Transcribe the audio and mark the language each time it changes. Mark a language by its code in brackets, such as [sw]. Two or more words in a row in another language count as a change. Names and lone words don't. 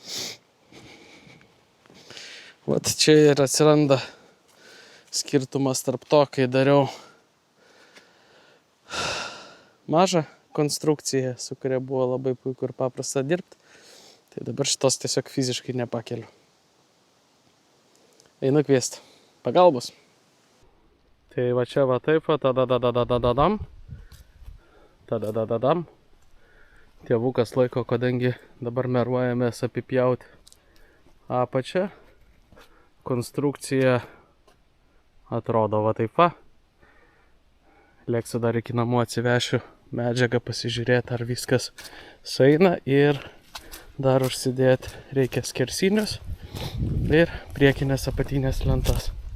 [lt] Vat čia ir atsiranda skirtumas tarp to, kai dariau mažą konstrukciją, su kuria buvo labai puiku ir paprasta dirbti. Tai dabar šitos tiesiog fiziškai nepakeliu. Einu kviesti pagalbos. Tai va čia va taip, tada-da-da-da-da-dam. Tada-da-da-dam. Tėvukas laiko, kadangi dabar meruojamės apipjauti apačią. Konstrukcija atrodo va taip va. Lėksiu dar iki namų, atsivešiu medžiagą, pasižiūrėti, ar viskas sueina, ir dar užsidėti reikia skersinius ir priekinės apatinės lentas.